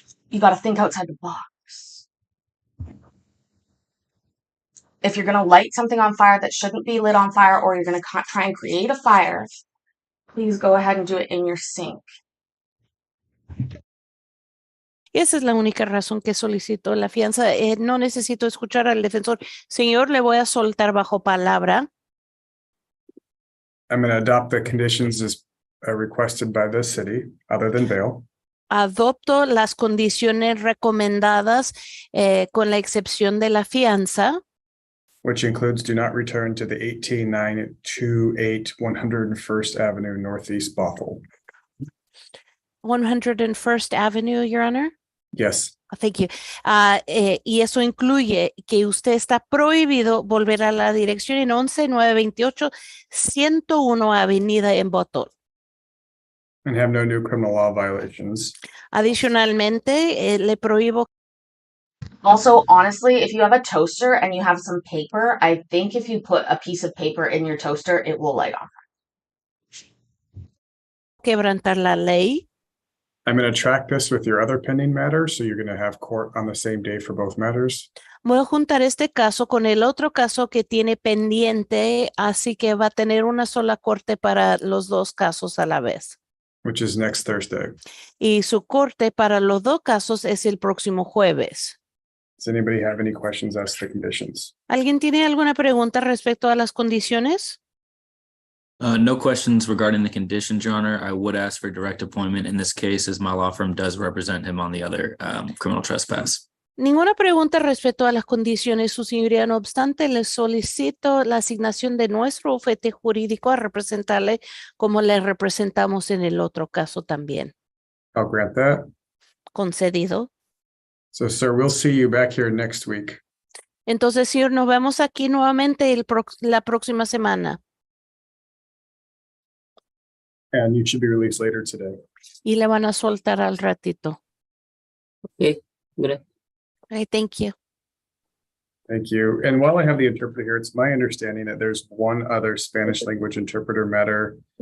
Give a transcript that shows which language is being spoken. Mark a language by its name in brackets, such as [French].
[English] You gotta think outside the box. If you're gonna light something on fire that shouldn't be lit on fire, or you're gonna try and create a fire, please go ahead and do it in your sink. [Spanish] Y esa es la única razón que solicito la fianza. No necesito escuchar al defensor. Señor, le voy a soltar bajo palabra. [English] I'm going to adopt the conditions as requested by the city, other than bail. [Spanish] Adopto las condiciones recomendadas con la excepción de la fianza. [English] Which includes do not return to the 18928 101st Avenue Northeast Bothell. 101st Avenue, Your Honor. Yes. Thank you. [Spanish] Y eso incluye que usted está prohibido volver a la dirección en 11928 101 Avenida en Bothell. [English] And have no new criminal law violations. [Spanish] Adicionalmente, le prohíbo. [English] Also, honestly, if you have a toaster and you have some paper, I think if you put a piece of paper in your toaster, it will light on. [Spanish] Quebrantar la ley. [English] I'm going to track this with your other pending matter, so you're going to have court on the same day for both matters. [Spanish] Voy a juntar este caso con el otro caso que tiene pendiente, así que va a tener una sola corte para los dos casos a la vez. [English] Which is next Thursday. [Spanish] Y su corte para los dos casos es el próximo jueves. [English] Does anybody have any questions as to the conditions? [Spanish] ¿Alguien tiene alguna pregunta respecto a las condiciones? [English] No questions regarding the conditions, Your Honor. I would ask for direct appointment in this case, as my law firm does represent him on the other criminal trespass. [Spanish] Ninguna pregunta respecto a las condiciones, su señoría. No obstante, le solicito la asignación de nuestro bufete jurídico a representarle como le representamos en el otro caso también. [English] I'll grant that. [Spanish] Concedido. [English] So, sir, we'll see you back here next week. [Spanish] Entonces, señor, nos vemos aquí nuevamente la próxima semana. [English] And you should be released later today. [Spanish] Y le van a soltar al ratito. [English] Okay, great. Okay, thank you. Thank you. And while I have the interpreter here, it's my understanding that there's one other Spanish language interpreter matter.